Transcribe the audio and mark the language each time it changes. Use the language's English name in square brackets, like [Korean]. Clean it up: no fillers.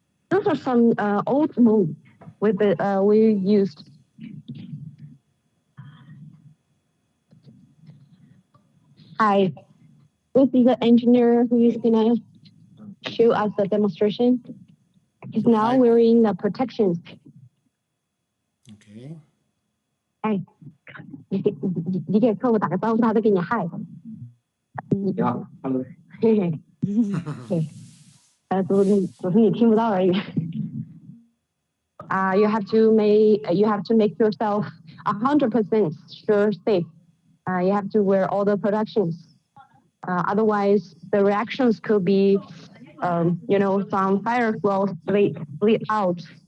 [English] Those are some old mold with we used. Hi. This is the engineer who is gonna show us the demonstration. He's now Hi. wearing the protections. Okay. [Chinese] 哎，你给客户打个招呼，他都给你嗨。你好，Hello。嘿嘿，嘿，只是你听不到而已。 [English] You have to make yourself 100% sure safe. You have to wear all the protections. Otherwise, the reactions could be, some fire will bleed out.